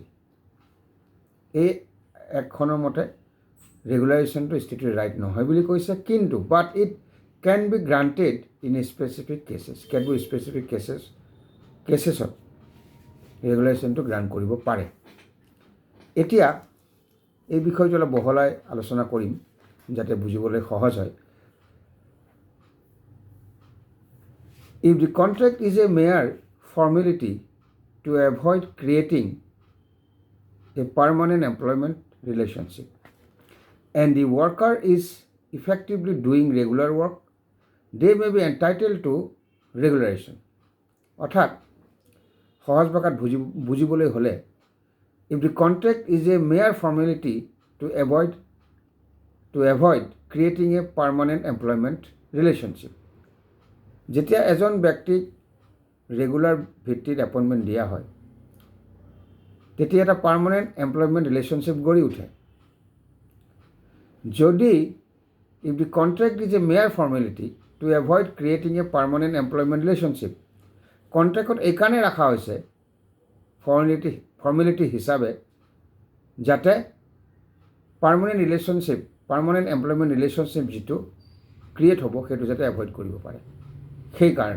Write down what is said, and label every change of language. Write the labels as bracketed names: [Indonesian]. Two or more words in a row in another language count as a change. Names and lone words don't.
[Assamese] এই এক্টখনৰ মতে ৰেগুলাৰেশ্যনটো [English] statutory right [Assamese] নহয় বুলি কৈছে, কিন্তু [English] but it can be granted in a specific cases, [Assamese] কেতবোৰ [English] specific casesত [Assamese] ৰেগুলাৰেশ্যনটো গ্ৰাণ্ট কৰিব পাৰে। এতিয়া এই বিষয়টো অলপ বহলাই আলোচনা কৰিম যাতে বুজিবলৈ সহজ হয়। [English] If the contract is a mere formality to avoid creating a permanent employment relationship and the worker is effectively doing regular work, they may be entitled to regularization. [Assamese] অৰ্থাৎ সহজ ভাষাত বুজিবলৈ হ'লে, [English] if the contract is a mere formality to avoid creating a permanent employment relationship, [Assamese] যেতিয়া এজন ব্যক্তিক ৰেগুলাৰ ভিত্তিত এপইণ্টমেণ্ট দিয়া হয় তেতিয়া এটা [English] permanent employment relationship [Assamese] গঢ়ি উঠে। যদি [English] if the contract is a mere formality to avoid creating a permanent employment relationship, [Assamese] কণ্ট্ৰেক্টত এইকাৰণে ৰখা হৈছে ফৰ্মেলিটি হিচাপে যাতে [English] permanent employment relationship [Assamese] যিটো ক্ৰিয়েট হ'ব সেইটো যাতে এভইড কৰিব পাৰে, সেইকাৰণে।